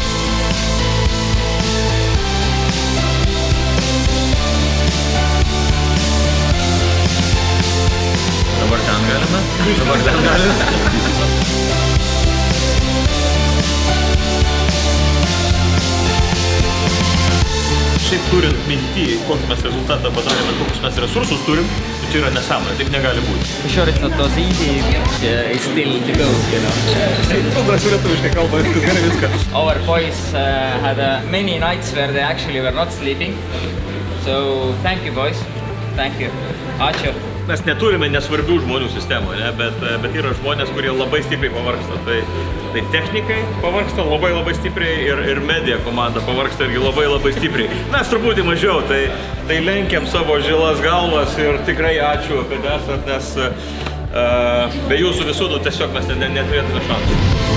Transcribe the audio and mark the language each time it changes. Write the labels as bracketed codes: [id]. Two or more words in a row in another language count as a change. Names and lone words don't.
[lt] Dabar ten galime. Šiaip turint minty, kokį mes rezultatą padarėme, kokius mes resursus turim, tai yra nesąmonė, taip negali būti. [en] For sure it's not as easy, it's still to go, you know. [lt] Kuldras lietuviškai kalba, gerai viską. [en] Our boys had many nights where they actually were not sleeping. So thank you boys, thank you. [lt] Ačiū. Mes neturime nesvarbių žmonių sistemoje, bet yra žmonės, kurie labai stipriai pavargsta. Tai technikai pavargsta labai stipriai ir media komanda pavargsta irgi labai stipriai. Mes truputį mažiau, tai lenkiam savo žilas galvas ir tikrai ačiū, kad esat, nes be jūsų visų tiesiog mes neturėtume šansų.